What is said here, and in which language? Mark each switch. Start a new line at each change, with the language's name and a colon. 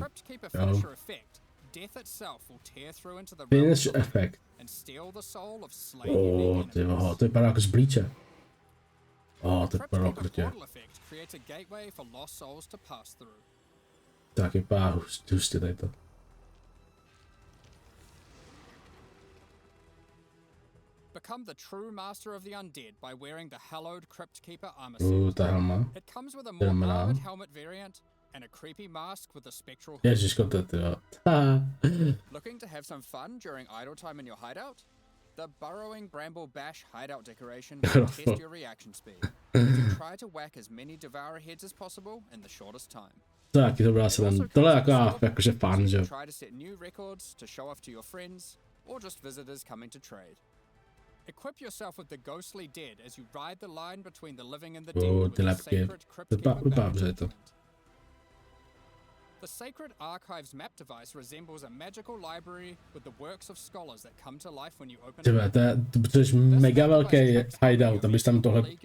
English: The Crypt Keeper finisher effect, death itself will tear through into the realm and steal the soul of slain unique enemies.
Czech: To vypadá jako z blíče. To vypadá krutě.
English: Effect creates a gateway for lost souls to pass through.
Czech: Tak vypadá hustě tady to.
English: Become the true master of the undead by wearing the hallowed Crypt Keeper armor set.
Czech: Ta helma.
English: It comes with a more armored helmet variant and a creepy mask with a spectral hood.
Czech: Ježiško, to jo.
English: Looking to have some fun during idle time in your hideout? The Burrowing Bramble Bash hideout decoration will test your reaction speed. You try to whack as many devourer heads as possible in the shortest time.
Czech: Taky to byla sranda. Tohle je jakože fun, že?
English: Try to set new records to show off to your friends or just visitors coming to trade. Equip yourself with the ghostly dead as you ride the line between the living and the dead with the sacred Crypt Keeper attachment. The Sacred Archives map device resembles a magical library with the works of scholars that come to life when you open it.
Czech: To je mega velký hideout, abys tam tohle...